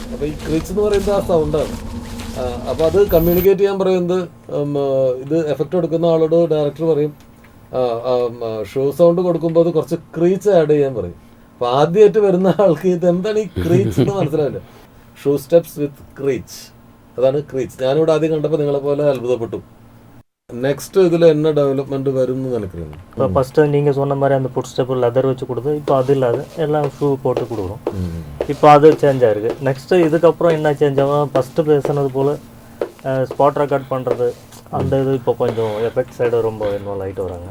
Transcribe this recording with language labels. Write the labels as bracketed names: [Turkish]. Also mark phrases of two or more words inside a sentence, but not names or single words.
[Malayalam] അപ്പോൾ ഈ ക്രീച്ച് എന്ന് പറയുന്നത് ആ സൗണ്ടാണ്. അപ്പോൾ അത് കമ്മ്യൂണിക്കേറ്റ് ചെയ്യാൻ പറയുന്നത്, ഇത് എഫക്റ്റ് കൊടുക്കുന്ന ആളോട് ഡയറക്ടർ പറയും [English] shoe sound [Malayalam] കൊടുക്കുമ്പോൾ അത് കുറച്ച് [English] creak add [Malayalam] ചെയ്യാൻ പറയും. അപ്പോൾ ആദ്യമായിട്ട് വരുന്ന ആൾക്ക് ഇതെന്താണ് ഈ ക്രീച്ച് എന്ന് മനസ്സിലാവില്ല. [English] shoe steps with creak, അതാണ് ക്രീച്ച്. [Malayalam] ഞാനിവിടെ ആദ്യം കണ്ടപ്പോൾ നിങ്ങളെ പോലെ അത്ഭുതപ്പെട്ടു. [Tamil] நெக்ஸ்ட் இதில் என்ன டெவலப்மெண்ட் வரும்னு நினைக்கிறீங்க? இப்போ ஃபஸ்ட்டு நீங்கள் சொன்ன மாதிரி அந்த [English] foot step leather [Tamil] வச்சு கொடுத்து, இப்போ அது இல்லாத எல்லாம் ஷூ போட்டு கொடுக்குறோம். இப்போ அது சேஞ்ச் ஆகிருக்கு. நெக்ஸ்ட்டு இதுக்கப்புறம் என்ன சேஞ்ச் ஆகும், ஃபஸ்ட்டு பேசுனது போல் [English] spot record [Tamil] பண்ணுறது, அந்த இது இப்போ கொஞ்சம் [English] effect side [Tamil] ரொம்ப இன்வால்வ் ஆகிட்டு வராங்க.